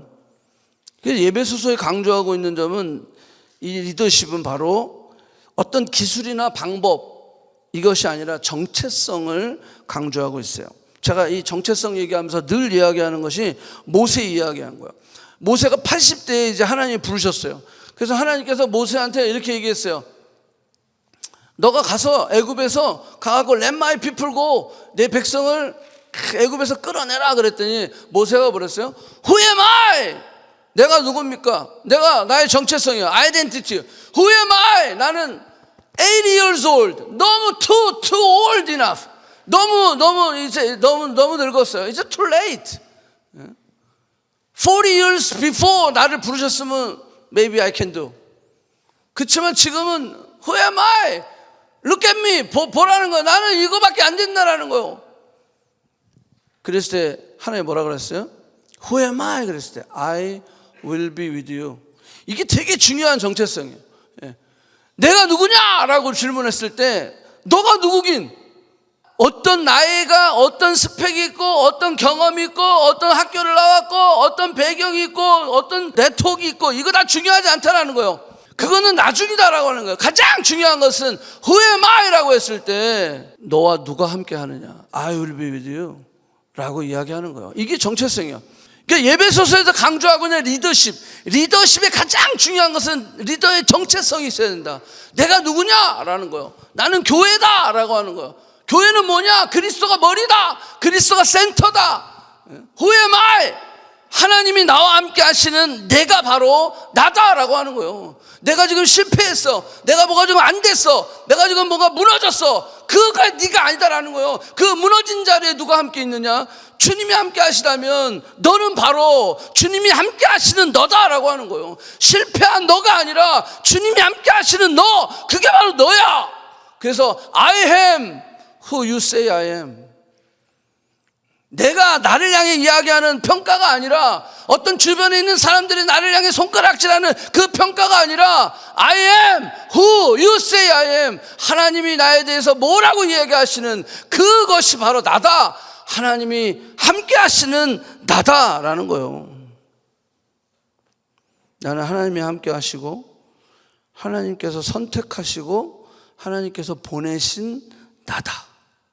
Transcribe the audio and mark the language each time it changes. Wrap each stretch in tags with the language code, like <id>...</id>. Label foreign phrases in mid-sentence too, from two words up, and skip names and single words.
<ko>그래서 에베소서에 강조하고 있는 점은 이 리더십은 바로 어떤 기술이나 방법, 이것이 아니라 정체성을 강조하고 있어요. 제가 이 정체성 얘기하면서 늘 이야기하는 것이 모세 이야기한 거예요. 모세가 80대에 이제 하나님이 부르셨어요. 그래서 하나님께서 모세한테 이렇게 얘기했어요. 너가 가서 애굽에서 가고</ko> <en>let my people go,</en> <ko>내 백성을 애굽에서 끌어내라 그랬더니 모세가 뭐랬어요?</ko> <en>Who am I?</en> <ko>내가 누굽니까? 내가 나의 정체성이야. 아이덴티티.</ko> <en>Who am I? 나는 80 years old. 너무 too old enough.</en> <ko>너무 늙었어요.</ko> <en>It's too late. 40 years before</en> <ko>나를 부르셨으면</ko> <en>maybe I can do.</en> <ko>그렇지만 지금은</ko> <en>Who am I? Look at me.</en> <ko>보라는 거예요. 나는 이거밖에 안 된다라는 거예요. 그랬을 때 하나님 뭐라 그랬어요?</ko> <en>Who am I?</en> <ko>그랬을 때</ko> <en>I will be with you.</en> <ko>이게 되게 중요한 정체성이에요. 내가 누구냐라고 질문했을 때 너가 누구긴, 어떤 나이가, 어떤 스펙이 있고, 어떤 경험이 있고, 어떤 학교를 나왔고, 어떤 배경이 있고, 어떤 네트워크 있고, 이거 다 중요하지 않다라는 거예요. 그거는 나중이다라고 하는 거예요. 가장 중요한 것은</ko> <en>Who am I?</en> <ko>라고 했을 때 너와 누가 함께 하느냐,</ko> <en>I will be with you</en> <ko>라고 이야기하는 거예요. 이게 정체성이에요. 그러니까 예배소서에서 강조하고 있는 리더십의 가장 중요한 것은 리더의 정체성이 있어야 된다. 내가 누구냐라는 거예요. 나는 교회다라고 하는 거예요. 교회는 뭐냐? 그리스도가 머리다. 그리스도가 센터다.</ko> <en>Who am I?</en> <ko>하나님이 나와 함께 하시는 내가 바로 나다라고 하는 거예요. 내가 지금 실패했어. 내가 뭐가 지금 안 됐어. 내가 지금 뭐가 무너졌어. 그가 네가 아니다라는 거예요. 그 무너진 자리에 누가 함께 있느냐? 주님이 함께 하시다면 너는 바로 주님이 함께 하시는 너다라고 하는 거예요. 실패한 너가 아니라 주님이 함께 하시는 너, 그게 바로 너야.</ko> <en>그래서 I am who you say I am.</en> <ko>내가 나를 향해 이야기하는 평가가 아니라, 어떤 주변에 있는 사람들이 나를 향해 손가락질하는 그 평가가 아니라</ko> <en>I am who you say I am.</en> <ko>하나님이 나에 대해서 뭐라고 이야기하시는 그것이 바로 나다. 하나님이 함께 하시는 나다라는 거예요. 나는 하나님이 함께 하시고, 하나님께서 선택하시고, 하나님께서 보내신 나다.</ko>